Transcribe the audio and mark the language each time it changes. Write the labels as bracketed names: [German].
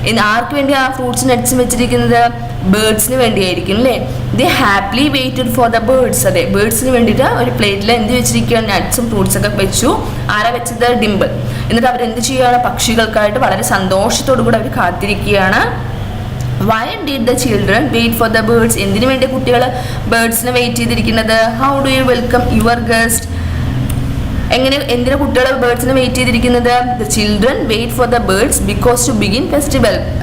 [Malayalam] ആർക്ക് വേണ്ടി ആ ഫ്രൂട്ട്സും നട്ട്സും വെച്ചിരിക്കുന്നത്? ബേർഡ്സിന് വേണ്ടിയായിരിക്കും അല്ലേ? [English] They happily waited for the birds. [Malayalam] അതെ, ബേർഡ്സിന് വേണ്ടിയിട്ട് ഒരു പ്ലേറ്റിൽ എന്ത് വെച്ചിരിക്കുകയാണ്? നട്ട്സും ഫ്രൂട്ട്സ് ഒക്കെ വെച്ചു. ആരാ വെച്ചത്? ഡിംപിൾ. എന്നിട്ട് അവരെന്ത് ചെയ്യുകയാണ്? പക്ഷികൾക്കായിട്ട് വളരെ സന്തോഷത്തോടു കൂടി അവർ കാത്തിരിക്കുകയാണ്. [English] Why did the children wait for the birds? [Malayalam] എന്തിനു വേണ്ടി കുട്ടികൾ ബേർഡ്സിനെ വെയിറ്റ് ചെയ്തിരിക്കുന്നത്? [English] How do you welcome your guest? [Malayalam] എന്തിനാ കുട്ടികൾ ബേർഡ്സിന് വെയിറ്റ് ചെയ്തിരിക്കുന്നത്? [English] The children wait for the birds because to begin festival.